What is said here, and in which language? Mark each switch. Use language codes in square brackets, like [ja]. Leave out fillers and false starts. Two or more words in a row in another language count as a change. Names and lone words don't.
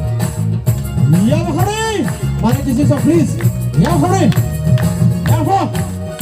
[en] Khalid! Manage this, please. Yafa Khalid! Yafa!